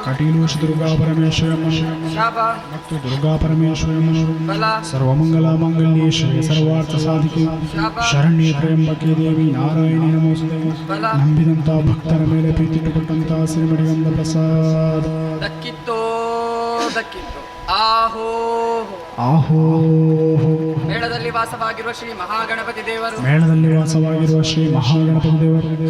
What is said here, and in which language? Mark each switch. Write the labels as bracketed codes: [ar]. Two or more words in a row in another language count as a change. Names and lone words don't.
[kn] ಕಟೀಲು ಶ್ರೀ ದುರ್ಗಾ ಪರಮೇಶ್ವರಮ್ಮನವರು ಶಾಪ ಮತ್ತು ದುರ್ಗಾ ಪರಮೇಶ್ವರಮ್ಮನವರು ಬಲ [sa] ಸರ್ವಮಂಗಲ ಮಾಂಗಲ್ಯೇ ಶ್ರೀ ಸರ್ವಾರ್ಥ ಸಾಧಿಕೆ [kn] ಶಾಪ [sa] ಶರಣ್ಯ ತ್ರ್ಯಂಬಕೆ ದೇವಿ ನಾರಾಯಣಿ ನಮೋಸ್ತುತೆ [kn] ಬಲ ನಂಬಿದಂತ ಭಕ್ತರ ಮೇಲೆ ಪ್ರೀತಿಟ್ಟುಕೊಟ್ಟಂತ ಶ್ರೀಮಡಿಗಂಧ ಪ್ರಸಾದ ದಕ್ಕಿತ್ತೋ ದಕ್ಕಿತ್ತು ಆಹೋ ಆಹೋ ಮೇಳದಲ್ಲಿ ವಾಸವಾಗಿರುವ ಶ್ರೀ ಮಹಾಗಣಪತಿ ದೇವರು ಮೇಳದಲ್ಲಿ ವಾಸವಾಗಿರುವ ಶ್ರೀ ಮಹಾಗಣಪತಿ ದೇವರು